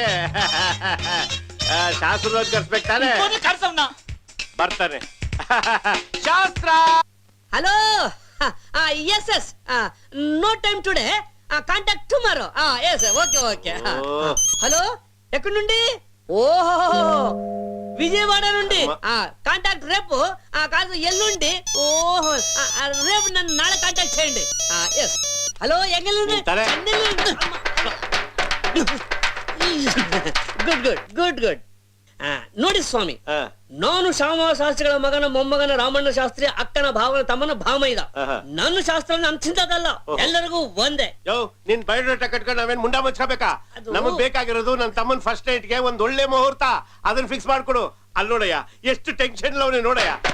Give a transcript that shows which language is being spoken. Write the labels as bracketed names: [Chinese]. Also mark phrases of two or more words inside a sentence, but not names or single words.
[Kannada] ಶಾಸ್ತ್ರದವ್ರು ಕರ್ಸ್ಬೇಕು ತಾನೆ? ಕರ್ಸವ್ನ ಬರ್ತಾನೆ. ಶಾಸ್ತ್ರ. [English] Hello, yes yes, no time today, contact tomorrow. Yes, okay okay. Hello, [Telugu] ఎక్కడుండి? ఓహో, విజయవాడ నుండి కాంటాక్ట్ రేపు కాదు ఎల్లుండి ఓహో రేపు నన్ను నాಳೆ కాంటాక్ట్ చేయండి [English] yes hello [Telugu] ఎంగెల్లుండి సరే. [English] good good good good [Kannada] ನೋಡಿ ಸ್ವಾಮಿ ನಾನು ಶ್ಯಾಮವ ಶಾಸ್ತ್ರಿಗಳ ಮಗನ ಮೊಮ್ಮಗನ ರಾಮಣ್ಣ ಶಾಸ್ತ್ರಿ ಅಕ್ಕನ ಭಾವನ ತಮ್ಮನ ಭಾಮೈದ ನನ್ನ ಶಾಸ್ತ್ರ ಅಂತಿಂತದಲ್ಲ ಎಲ್ಲರಿಗೂ ಒಂದೇ ಯೋ ನಿನ್ ಬಯೋಡೇಟಾ ಕಟ್ಕೊಂಡು ನಾವೇನ್ ಮುಂಡ ಮುಚ್ಕೋಬೇಕಾ ನಮಗ್ ಬೇಕಾಗಿರೋದು ನನ್ ತಮ್ಮನ್ [English] first nightಗೆ [Kannada] ಒಂದ್ ಒಳ್ಳೆ ಮುಹೂರ್ತ ಅದನ್ನ ಫಿಕ್ಸ್ ಮಾಡ್ಕೊಡು ಅಲ್ಲಿ ನೋಡಯ್ಯ ಎಷ್ಟು ಟೆನ್ಷನ್ ಅವನೇ ನೋಡಯ್ಯ